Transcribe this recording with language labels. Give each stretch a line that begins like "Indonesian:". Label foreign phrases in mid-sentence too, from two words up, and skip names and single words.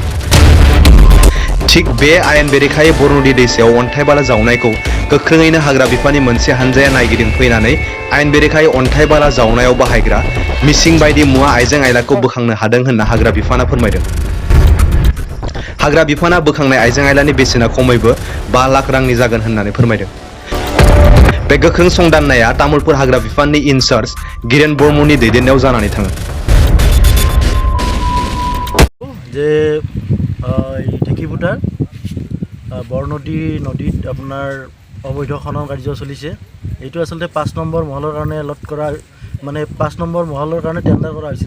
Bodo: थिग बे आयेन बेरेखायै बरनदि दैसायाव अन्थाइ बाला जावनायखौ गोख्रोङैनो हाग्रा बिफाननि मोनसे हानजाया नायगिदिं फैनानै आयेन बेरेखायै अन्थाइ बाला जावनायाव बाहायग्रा मिसिं बायदि मुवा आइजें आइलाखौ बोखांनो हादों होनना हाग्रा बिफाना फोरमायदों। हाग्रा बिफाना बोखांनाय आइजें आइलानि बेसेना खमैबो 5 लाख रांनि जागोन होननानै फोरमायदों। बे गोख्रों संदाननाया तामुलपुर हाग्रा बिफाननि इनचार्ज गिरेन बर्मननि दैदेननायाव जानानै थाङो।
Assamese: যে ঢেকিপুটাৰ বৰনদী নদীত আপোনাৰ অবৈধ খনন কাৰ্য চলিছে। এইটো আচলতে 5 নম্বৰ মহলৰ কাৰণে এলট কৰা, মানে 5 নম্বৰ মহলৰ কাৰণে টেণ্ডাৰ কৰা হৈছিলে।